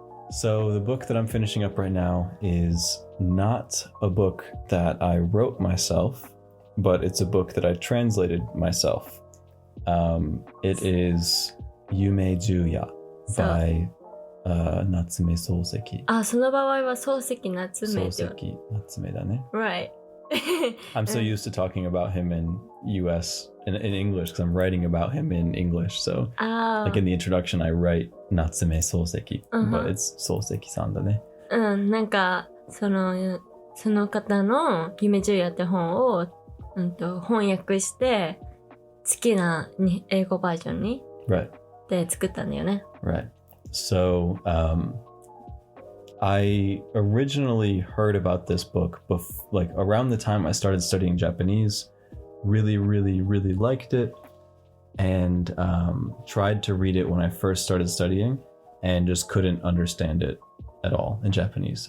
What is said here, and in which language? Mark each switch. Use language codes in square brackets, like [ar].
[en] So the book that I'm finishing up right now is not a book that I wrote myself, but it's a book that I translated myself. It is Yume Juya by Natsume Souseki. [ja] あ、その場合は漱石夏目って。 Souseki Natsume だね。 [en] Right. I'm so used to talking about him in US in English because I'm writing about him in English. So like in the introduction, I write Natsume Souseki, but it's Souseki-san [ja] だね。うん、なんかその方の夢十夜って本を、翻訳して好きな英語バージョンに [en] Right. [ja] で作ったんだよね。 [en] Right. So I originally heard about this book like around the time I started studying Japanese. Really liked it, and tried to read it when I first started studying, and just couldn't understand it at all in Japanese.